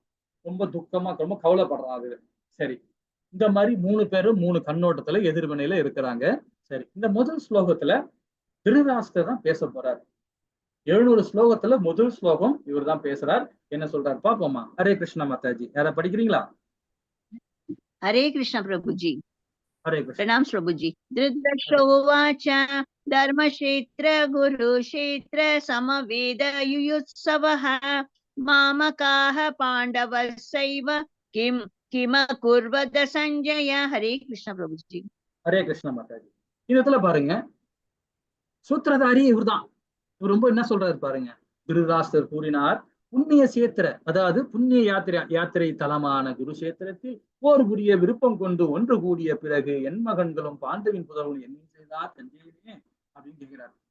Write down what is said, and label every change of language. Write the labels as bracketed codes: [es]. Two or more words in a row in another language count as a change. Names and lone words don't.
[ta] ரொம்ப துக்கமா ரொம்ப கவலைப்படுறான் அது. சரி, இந்த மாதிரி 3 பேரும் 3 கண்ணோட்டத்துல எதிர்வினையில இருக்கிறாங்க. சரி, இந்த முதல் ஸ்லோகத்துல திருதராஷ்டிரர் தான் பேச போறாரு. 700 ஸ்லோகத்துல முதல் ஸ்லோகம் இவர் தான் பேசுறார். என்ன சொல்றாரு பாப்போமா? ஹரே கிருஷ்ணா மாதாஜி. யாரா படிக்கிறீங்களா? [hi] हरे कृष्ण प्रभु जी। हरे कृष्ण। प्रणाम प्रभु जी। [sa] धृतराष्ट्रोवाच धर्मक्षेत्र गुरुक्षेत्र समवेद युयुत्सवः मामकाः पाण्डवस्सैव किम किमकुर्वत संजय। [hi] हरे कृष्ण प्रभु जी। हरे कृष्ण माताजी। [ta] இதுல பாருங்க, சூத்திரதாரி இவர்தான். இவர் ரொம்ப என்ன சொல்றாரு பாருங்க. திருதராஷ்டிரர் கூறினார், புண்ணிய சேத்திர, அதாவது புண்ணிய யாத்திரை தலமான குருஷேத்திரத்தில் போர் புரிய விருப்பம் கொண்டு ஒன்று கூடிய பிறகு என் மகன்களும் பாண்டவின் புதல்வன் என்ன செய்தார் சஞ்சயனே அப்படின்னு கேட்கிறார்.